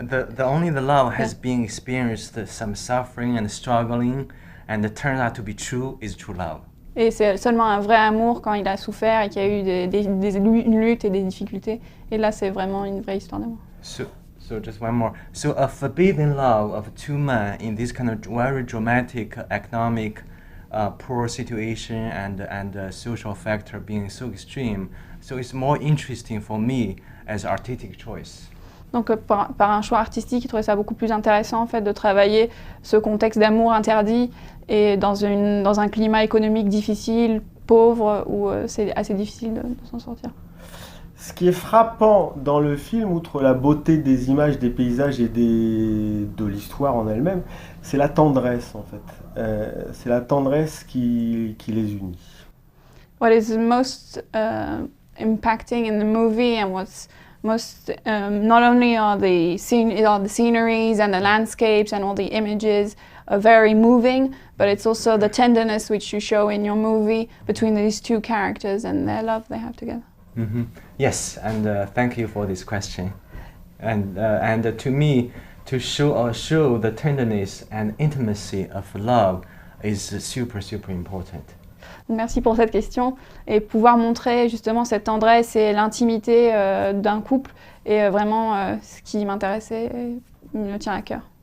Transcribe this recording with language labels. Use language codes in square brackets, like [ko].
[en] The only the love has been experienced some suffering and struggling, and it turns out to be true is true love. [fr] Et c'est seulement un vrai amour quand il a souffert et qu'il y a eu une lutte et des difficultés. Et là, c'est vraiment une vraie histoire d'amour. [en] So just one more. So a forbidden love of two men in this kind of very dramatic economic poor situation and social factor being so extreme. So it's more interesting for me as artistic choice. [fr] Donc par un choix artistique, il trouvait ça beaucoup plus intéressant en fait de travailler ce contexte d'amour interdit et dans un climat économique difficile, pauvre, où c'est assez difficile de s'en sortir. Ce qui est frappant dans le film, outre la beauté des images, des paysages et de l'histoire en elle-même, c'est la tendresse en fait. C'est la tendresse qui les unit. [en] What is most impacting in the movie and what's most not only are the sceneries and the landscapes and all the images are very moving, but it's also the tenderness which you show in your movie between these two characters and their love they have together. Mm-hmm. Yes, and thank you for this question. And to me, to show the tenderness and intimacy of love is super important. [fr] Merci pour cette question et pouvoir montrer justement cette tendresse et l'intimité d'un couple est vraiment ce qui m'intéressait et me tient à cœur.